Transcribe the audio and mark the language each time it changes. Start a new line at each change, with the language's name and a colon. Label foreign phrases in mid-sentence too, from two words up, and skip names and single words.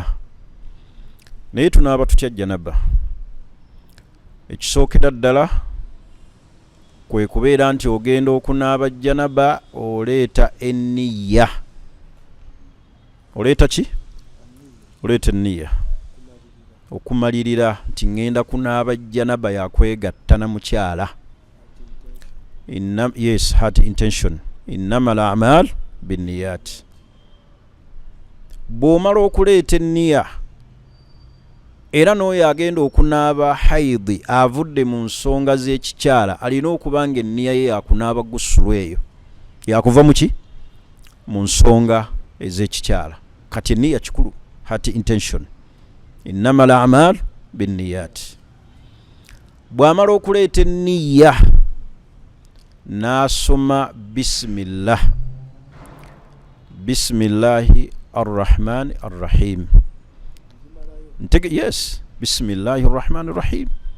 Ganda: Naye tunaaba tutya janaba? Ekisookera ddala kwe kubeera nti ogenda okunaaba janaba oleeta enniya. Oleeta ki? Oleeta enniya. Okumalirira nti ngenda kunaaba janaba yakwegatta na mukyala.
English: Yes, heart intention.
Arabic: إنما الأعمال بالنيات.
Ganda: Bw'omala okuleeta enniya era n'oyo agenda okunaaba haidi avudde mu nsonga z'ekikyala alina okuba nga enniya ye yakunaaba gusulu eyo yakuva mu ki? Mu nsonga ez'ekikyala. Kati enniya kikulu,
English: heart intention.
Arabic: إنما الأعمال بالنيات.
Ganda: Bw'amala okuleeta enniya n'asoma
Arabic: بسم الله، بسم الله الرحمن الرحيم. Yes, بسم الله الرحمن الرحيم.